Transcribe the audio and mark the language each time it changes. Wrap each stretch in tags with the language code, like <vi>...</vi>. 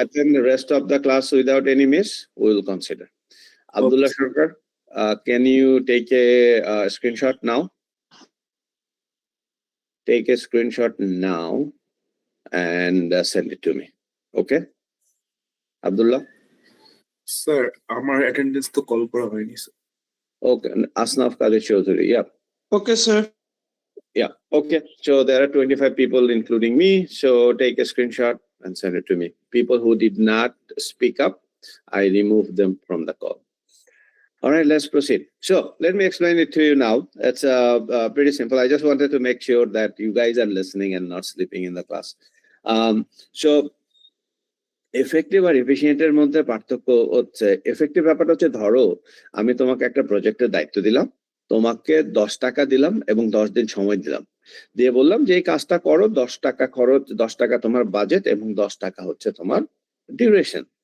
<en>attend the rest of the class without any miss, we will consider. Abdullah Sharkar, can you take a screenshot now? Take a screenshot now and send it to me. Okay? Abdullah?</en> <bn>Sir আমার attendance তো call করা হয়নি sir.</bn> <en>Okay. Asnaf Kadir Chaudhary. Yeah. Okay, sir. Yeah. Okay. So there are 25 people, including me. So take a screenshot and send it to me. People who did not speak up, I removed them from the call. All right, let's proceed. So let me explain it to you now. It's pretty simple. I just wanted to make sure that you guys are listening and not sleeping in the class.</en> <bn>So effective আর এফিশিয়েন্টের মধ্যে পার্থক্য হচ্ছে, effective ব্যাপারটা হচ্ছে, ধরো আমি তোমাকে একটা প্রজেক্টের দায়িত্ব দিলাম, তোমাকে 10 টাকা দিলাম এবং 10 দিন সময় দিলাম, দিয়ে বললাম যে এই কাজটা করো, 10 টাকা খরচ, 10 টাকা তোমার বাজেট এবং 10 টাকা হচ্ছে তোমার ডিউরেশন।</bn>